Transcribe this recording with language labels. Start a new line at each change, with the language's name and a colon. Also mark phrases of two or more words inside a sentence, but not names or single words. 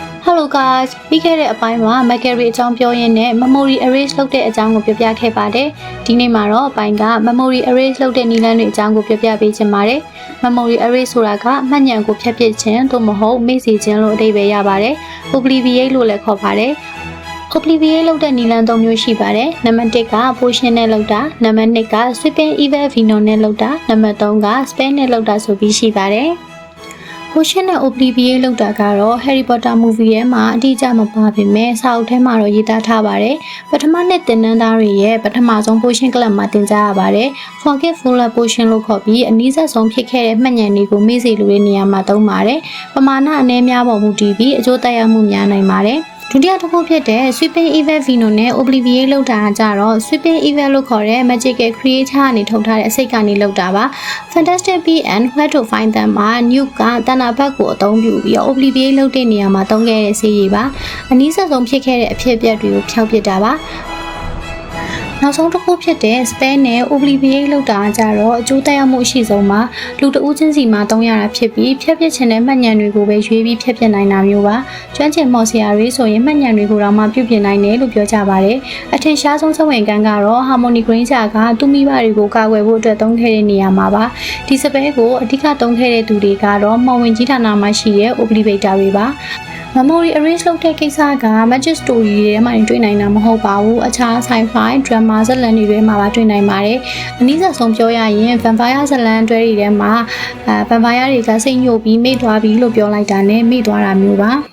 English: Hello guys
Burmese: ပြီးခဲ့တဲ့အပိုင်းမှာ Macquarie အကြောင်းပြောရင်းနဲ့
English: memory erase
Burmese: လုပ်တဲ့အကြောင်းကိုပြောပြခဲ့ပါတယ်။ဒီနေ့မှာတော့အပိုင်းက
English: memory erase
Burmese: လုပ်တဲ့နည်းလမ်းတွေအကြောင်းကိုပြောပြပေးချင်ပါတယ်။
English: memory erase
Burmese: ဆိုတာကမှတ်ဉာဏ်ကိုဖျက်ပစ်ခြင်းသို့မဟုတ်မေ့စေခြင်းလို့အဓိပ္ပာယ်ရပါတယ်။ obliviate လို့လည်းခေါ်ပါတယ်။ obliviate လုပ်တဲ့နည်းလမ်း၃မျိုးရှိပါတယ်။နံပါတ်1က portion နဲ့လုပ်တာ၊နံပါတ်2က
English: sweeping event vino
Burmese: နဲ့လုပ်တာ၊နံပါတ်3က spell နဲ့လုပ်တာဆို ပြီးရှိပါတယ်။ portion နဲ့ obliviate လုပ်တာကတော့ Harry Potter movie ထဲမှာအတိအကျမပါပေမဲ့စာအုပ်ထဲမှာတော့ရေးသားထားပါတယ်။ပထမနှစ်သင်တန်းသားတွေရဲ့ပထမဆုံး
English: portion class
Burmese: မှာသင်ကြားရပါတယ်။
English: forgetful portion
Burmese: လို့ခေါ်ပြီးအနည်းဆုံးဖြစ်ခဲ့တဲ့မှတ်ဉာဏ်တွေကိုမေ့စေလိုတဲ့နေရာမှာသုံးပါတယ်။ပမာဏအနည်း များပေါ်မူတည်ပြီးအကျိုးသက်ရောက်မှုများနိုင်ပါတယ်။ဒုတိယတစ်ခုဖြစ်တဲ့
English: sweeping event vino
Burmese: နဲ့ obliviate လုပ်တာကြတော့
English: sweeping event
Burmese: လို့ခေါ်တဲ့
English: magical creature
Burmese: ကနေထုတ်ထားတဲ့အစိတ်ကနေလုပ်တာပါ။ Fantastic Beasts and Where to Find Them မှာ Newt ကတဏ္ဍဘက်ကိုအ သုံးပြုပြီး obliviate လုပ်တဲ့နေရာမှာသုံးခဲ့တဲ့ဆေးရည်ပါ။အနည်းဆုံးဖြစ်ခဲ့တဲ့အဖြစ်အပျက်တွေကိုဖျောက်ပစ်တာပါ။နောက်ဆုံးတစ်ခုဖြစ်တဲ့ spell နဲ့ obliviate လုပ်တာကြတော့အကျိုးသက်ရောက်မှုအရှိ ဆုံးမှာလူတဦးချင်းစီမှာသုံးရတာဖြစ်ပြီးဖျက်ပစ်ခြင်းနဲ့မှတ်ဉာဏ်တွေကိုပဲရွေးပြီးဖျက်ပစ်နိုင်တာမျိုးပါကျွမ်းကျင်မော်ဆရာတွေ ဆိုရင်မှတ်ဉာဏ်တွေကိုတော့မှပြုပြင်နိုင်တယ်လို့ပြောကြပါတယ်အထင်ရှားဆုံးစဝင်ကန်းကတော့ Harmony Granger ကသူ့မိဘတွေကိုကာကွယ်ဖို့အတွက်သုံးခဲ့တဲ့နေရာမှာပါဒီ spell ကိုအဓိကသုံးခဲ့တဲ့သူတွေကတော့မော်ဝင်ကြီးဌာနမှာရှိတဲ့ obliviator တွေပါ
English: memory erase
Burmese: လုပ်တဲ့ကိစ္စက
English: magic story
Burmese: တွေထဲမှာတွေ့နိုင်တာမဟုတ်ပါဘူးအခြား
English: sci-fi drama
Burmese: ဇာတ်လမ်းတွေထဲမှာပါတွေ့နိုင်ပါတယ်အနည်းဆုံးပြောရရင် vampire ဇာတ်လမ်းတွဲတွေထဲမှာvampire တွေကစိတ်ညှို့ပြီးမေ့သွားပြီလို့ပြောလိုက်တာနဲ့မေ့သွားတာမျိုးပါ